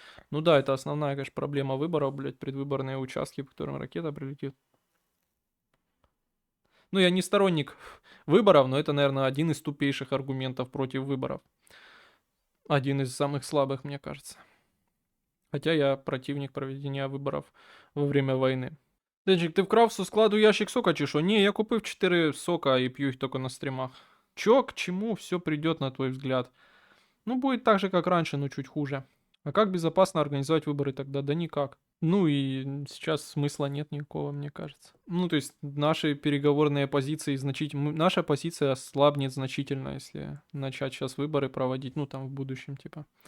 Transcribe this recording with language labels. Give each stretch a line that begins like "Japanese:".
Russian: Ну да, это основная, конечно, проблема выборов, блядь, предвыборные участки, по которым ракета прилетит. Ну, я не сторонник выборов, но это, наверное, один из тупейших аргументов против выборов. Один из самых слабых, мне кажется. Хотя я противник проведения виборів во время війни.
Ukrainian: Денчик, ти вкрав со складу ящик сока чи що? Ні, я купив 4 сока і п'ю їх тільки на стрімах.
Russian: Чё, к чему все придет, на твой взгляд? Ну, будет так же, как раньше, но чуть хуже. А как безопасно организовать выборы тогда? Да никак. Ну и сейчас смысла нет никакого, мне кажется. Ну, то есть наши переговорные позиции наша позиция ослабнет значительно, если начать сейчас выборы проводить, ну, там в будущем, типа.